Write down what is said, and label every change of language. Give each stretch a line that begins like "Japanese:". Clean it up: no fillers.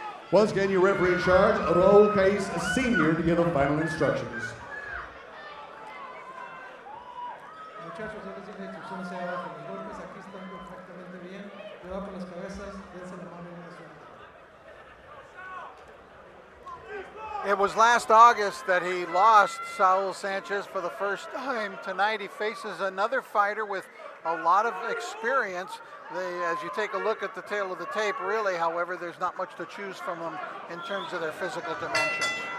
English: Once again, your referee in charge, Raul Caiz Sr. to give the final instructions.
Spanish: Muchachos, ya les dije instrucciones ahí abajo. Los golpes aquí están perfectamente bien. Cuidado con las cabezas, dense la mano y una suerte.
English: It was last August that he lost Saul Sanchez for the first time. Tonight he faces another fighter with a lot of experience. As you take a look at the tail of the tape, really, however, there's not much to choose from them in terms of their physical dimensions.